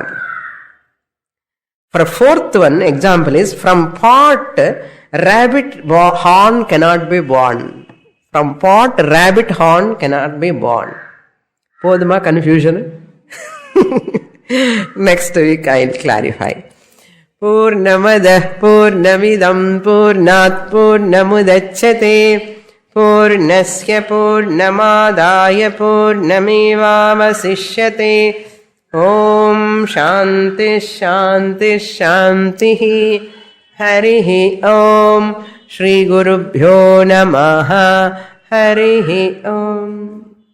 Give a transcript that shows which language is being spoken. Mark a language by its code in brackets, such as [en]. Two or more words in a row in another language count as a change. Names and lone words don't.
[en] For fourth one, example is from pot, rabbit horn cannot be born. From pot, rabbit horn cannot be born. Poduma confusion? Next week I will clarify. [sa] पूर्णमदः पूर्णमिदं पूर्णात् पूर्णमुदच्यते पूर्णस्य पूर्णमादाय पूर्णमेवावशिष्यते ఓం శాంతి శాంతి శాంతి. హరి ఓం. శ్రీ గురుభ్యో నమః. హరి ఓం.